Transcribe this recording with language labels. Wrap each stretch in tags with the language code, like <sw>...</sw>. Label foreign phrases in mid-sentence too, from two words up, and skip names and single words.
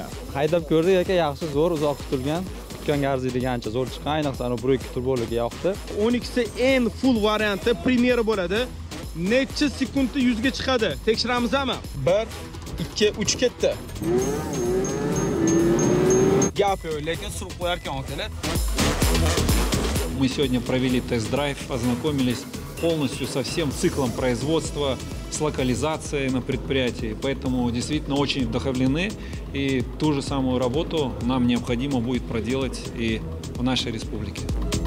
<uz>Haydab ko'rdik aka, yaxshi zo'r, uzoq kutilgan. Kutganga arziydigancha zo'r chiqqan, ayniqsa ana 1-2 turboligi yoqdi. Onyx'ni eng full varianti premyera bo'ladi. Necha sekundda 100 ga chiqadi? Tekshiramizmi? 1, 2, 3 ketdi. Gap yo'q, lekin surib qo'yar ekan akalar.</uz> <ru>Мы сегодня провели тест-драйв, ознакомились полностью со всем циклом производства, с локализацией на предприятии. Поэтому действительно очень вдохновлены. И ту же самую работу нам необходимо будет проделать и в нашей республике.</ru>